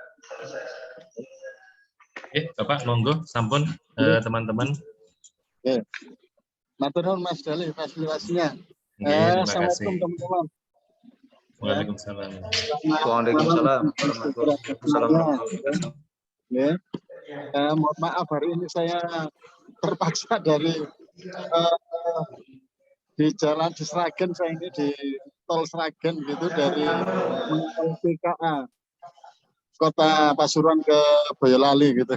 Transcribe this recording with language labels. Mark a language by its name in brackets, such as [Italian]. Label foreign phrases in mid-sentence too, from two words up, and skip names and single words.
[Javanese] Bapak, monggo, sampun teman-teman. Matur nuwun Mas Dali fasilitasinya. [Indonesian] Terima kasih. Assalamualaikum teman-teman. [Arabic] Waalaikumsalam. وعليكم السلام ورحمة الله وبركاته. [Indonesian] Mohon maaf hari ini saya terpaksa dari di jalan di Sragen, saya ini di tol Sragen gitu dari PKA Kota Pasuruan ke Boyolali gitu.